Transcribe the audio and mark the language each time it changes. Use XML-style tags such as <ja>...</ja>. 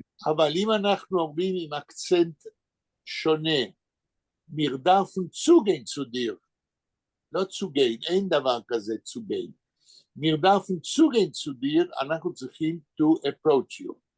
<he>אבל אם אנחנו אומרים עם אקצנט שונה,</he> <de>Wir dürfen zugehen zu dir.</de> <he>לא zugehen, אין דבר כזה zugehen.</he> <de>Wir dürfen zugehen zu dir,</de> <he>אנחנו צריכים</he> <en>to approach you.</en>